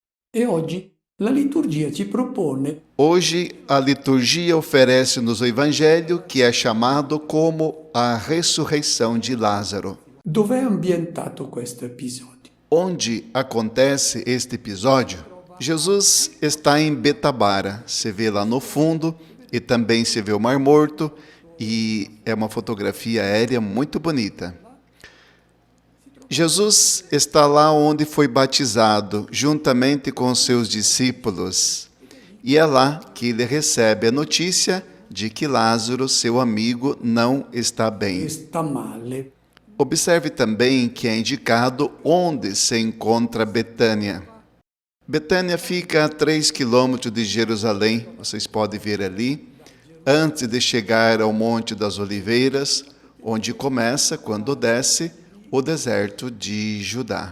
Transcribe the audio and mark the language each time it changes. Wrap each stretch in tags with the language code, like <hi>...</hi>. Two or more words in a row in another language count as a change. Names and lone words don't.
<it>E oggi la liturgia ci propone</it> <pt>Hoje, a liturgia oferece-nos o Evangelho que é chamado como a ressurreição de Lázaro.</pt> <it>dove è ambientato questo episodio.</it> <pt>Onde acontece este episódio? Jesus está em Betabara, se vê lá no fundo, e também se vê o Mar Morto, e é uma fotografia aérea muito bonita. Jesus está lá onde foi batizado, juntamente com seus discípulos. E é lá que ele recebe a notícia de que Lázaro, seu amigo, não está bem.</pt> <it>Sta male.</it> <pt>Observe também que é indicado onde se encontra Betânia. Betânia fica a 3 quilômetros de Jerusalém, vocês podem ver ali, antes de chegar ao Monte das Oliveiras, onde começa, quando desce, o deserto de Judá.</pt>